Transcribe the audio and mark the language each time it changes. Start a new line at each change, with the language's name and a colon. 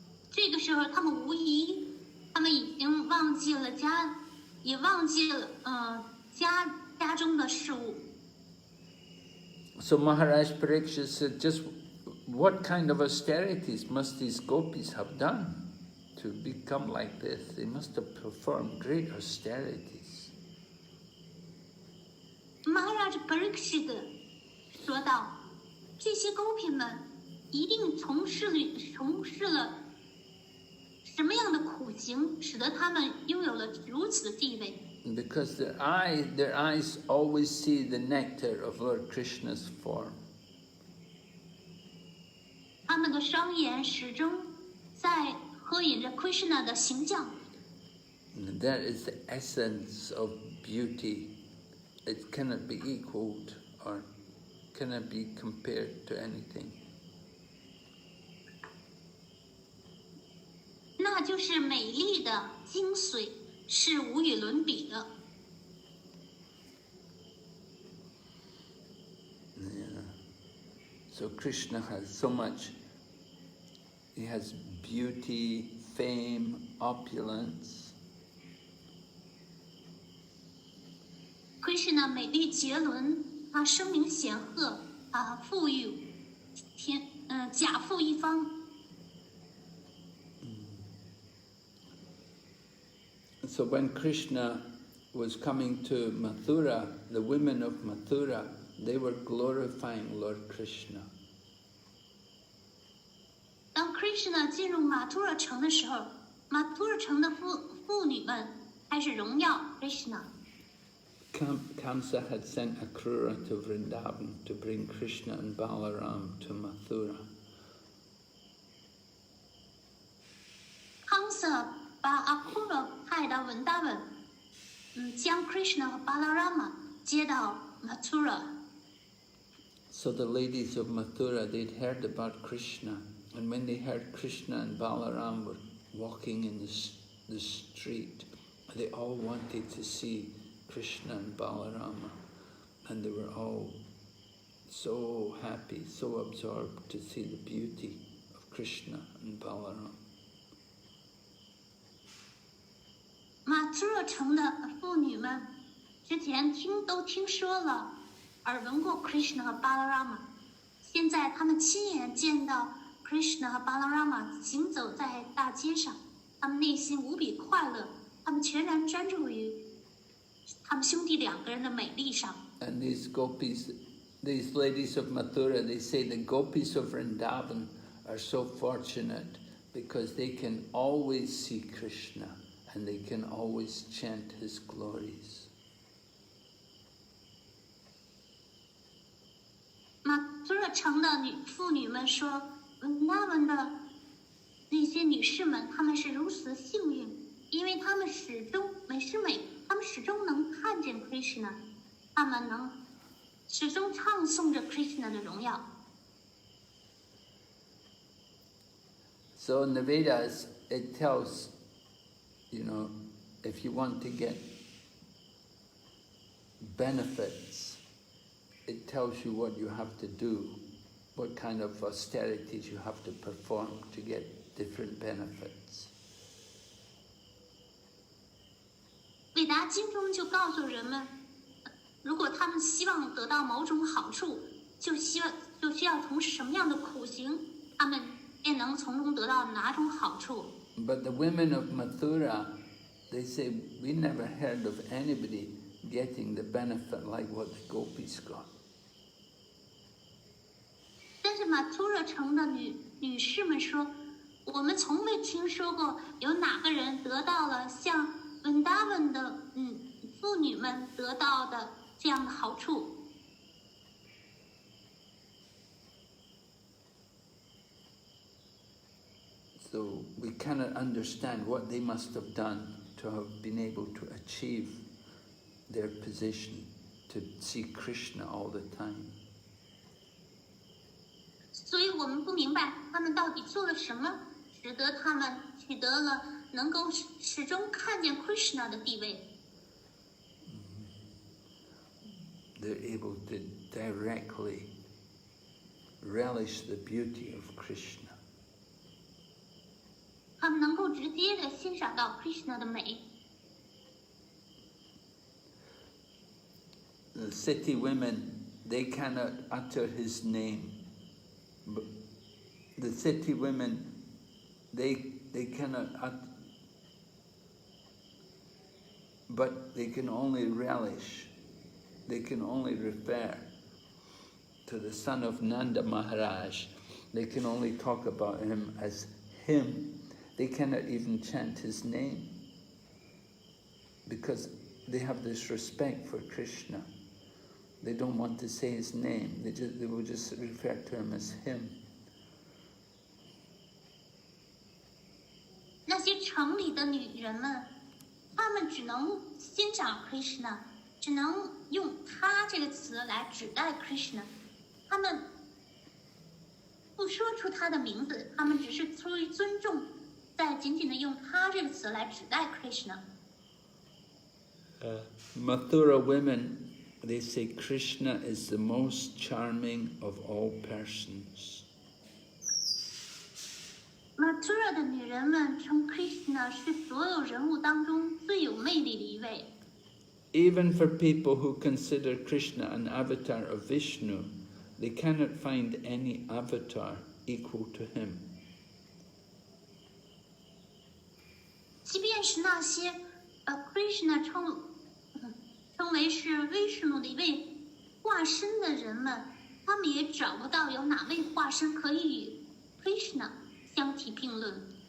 Chinese: 这个时候，他们已经忘记了家，也忘记了家中的事物。
English: So Maharaja Parikshit said, just what kind of austerities must these gopis have done to become like this? They must have performed great austerities.
Chinese: Parikshit 说道，这些公嫔们一定从事了什么样的苦行，使得他们拥有了如此地位。
English: Because their eyes always see the nectar of Lord Krishna's form.
Chinese: 他们的双眼始终在喝饮着 Krishna 的形象。
English: And that is the essence of beauty. It cannot be equaled or cannot be compared to anything.
Chinese: 那就是美丽的精髓，是无与伦比的。
English: Yeah. So Krishna has so much. He has beauty, fame, opulence.
Chinese: Krishna 美丽绝伦，他声名显赫，他富裕，甲富一方。
English: So when Krishna was coming to Mathura, the women of Mathura, they were glorifying Lord Krishna.
Chinese: 当 Krishna 进入马图尔城的时候，马图尔城的妇女们开始荣耀 Krishna。
English: Kamsa had sent Akrura to Vrndavan to bring Krishna and Balaram to Mathura.
Chinese: 康瑟把阿库罗派到文达文，将 Krishna 和 Balarama 接到 Mathura。
English: So the ladies of Mathura, they'd heard about Krishna, and when they heard Krishna and Balaram were walking in the street, they all wanted to see Krishna and Balarama, and they were all so happy, so absorbed to see the beauty of Krishna and Balaram.
Chinese: 马图尔城的妇女们之前都听说了，耳闻过 Krishna 和 Balarama， 现在他们亲眼见到 Krishna 和 Balarama 行走在大街上，他们内心无比快乐，他们全然专注于他们兄弟两个人的美丽上。
English: And these gopis, these ladies of Mathura, they say the gopis of Vrndavan are so fortunate because they can always see Krishna and they can always chant his glories.
Chinese: 马图尔城的妇女们说，他们的那些女士们，她们是如此幸运，因为她们始终能看见 Krishna， 她们能始终唱诵着 Krishna 的荣耀。
English: So in the Vedas, it tells, if you want to get benefits, it tells you what you have to do, what kind of austerities you have to perform to get different benefits.
Chinese: 韦达经中就告诉人们，如果他们希望得到某种好处，就需要从事什么样的苦行，他们便能从中得到哪种好处。
English: But the women of Mathura, they say, we never heard of anybody getting the benefit like what the gopis got.
Chinese: 但是马图尔城的女士们说，我们从未听说过有哪个人得到了像文达文的妇女们得到的这样的好处。
English: So we cannot understand what they must have done to have been able to achieve their position, to see Krishna all the time.
Chinese: 所以我们不明白他们到底做了什么，使得他们取得了能够始终看见 Krishna 的地位。
English: They're able to directly relish the beauty of Krishna.
Chinese: 他们能够直接的欣赏到 Krishna 的美。
English: The city women, they cannot utter his name. But the city women, they cannot utter, but they can only relish, they can only refer to the son of Nanda Maharaj, they can only talk about him as him. They cannot even chant his name because they have this respect for Krishna. They don't want to say his name. They will just refer to him as him.
Chinese: 那些城里的女人们，她们只能欣赏 Krishna， 只能用他这个词来指代 Krishna。她们不说出他的名字，她们只是出于尊重，在仅仅的用他这个词来指代 Krishna。
English: Mathura women, they say Krishna is the most charming of all persons.
Chinese: Mathura 的女人们称 Krishna 是所有人物当中最有魅力的一位。
English: Even for people who consider Krishna an avatar of Vishnu, they cannot find any avatar equal to him.
Chinese: 即便是那些Krishna 称为是 Vishnu 的一位化身的人们，他们也找不到有哪位化身可以与 Krishna 相提并论。